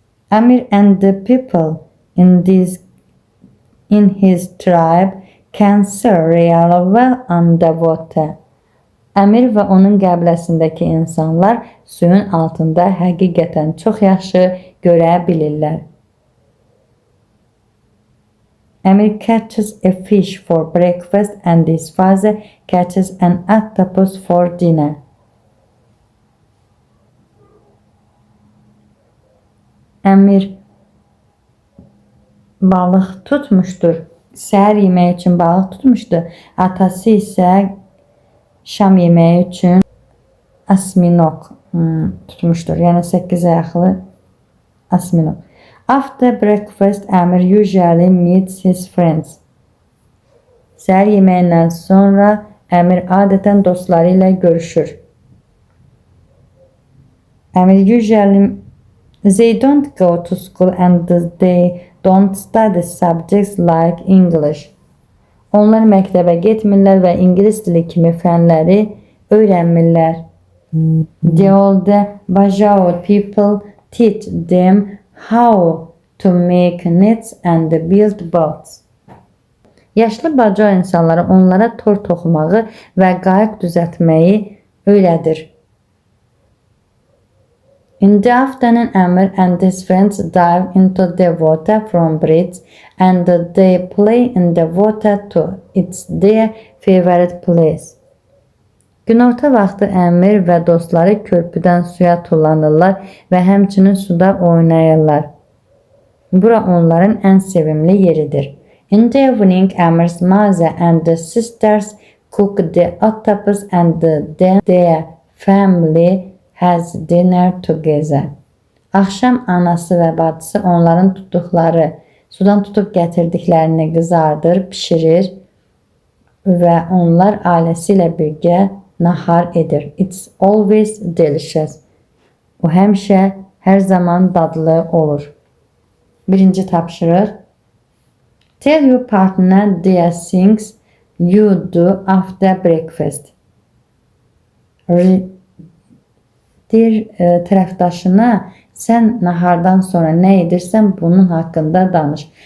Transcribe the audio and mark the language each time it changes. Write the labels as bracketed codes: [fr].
[en] Amir and the people in his tribe can see really well underwater. [az] Əmir və onun qəbiləsindəki insanlar suyun altında həqiqətən çox yaxşı görə bilirlər. [en] Amir catches a fish for breakfast and his father catches an octopus for dinner. [az] Amir balıq tutmuşdur. Səhər yeməyi üçün balıq tutmuşdu. Atası isə şam yeməyi üçün asminok tutmuşdur. Yəni 8 ayaqlı asminok. [en] After breakfast, Amir usually meets his friends. [az] Səhər yeməyindən sonra Amir adətən dostları ilə görüşür. [en] Amir they don't go to school and they don't study subjects like English. [az] Onlar məktəbə getmirlər və İngilis dili kimi fənləri öyrənmirlər. [en] The older Bajau people teach them how to make nets and build boats. [az] Yaşlı Bajau insanları onlara tor toxumağı və qayıq düzəltməyi öyrədir. [en] In the afternoon, Amir and his friends dive into the water from bridge and they play in the water too. It's their favorite place. [az] Günorta vaxtı Amir və dostları körpüdən suya tullanırlar və həmçinin suda oynayırlar. Bura onların ən sevimli yeridir. [en] In the evening, Amir's mother and the sisters cook the octopus and then their family has dinner together. [az] Axşam anası və bacısı onların tutduqları Sudan tutub gətirdiklərini qızardır, pişirir və onlar ailəsi ilə birgə nahar edir. [en] It's always delicious. [az] O həmişə, hər zaman dadlı olur. Birinci tapşırıq. [en] Tell your partner the things you do after breakfast. [az] Deyir tərəfdaşına sən nahardan sonra nə edirsən bunun haqqında danış.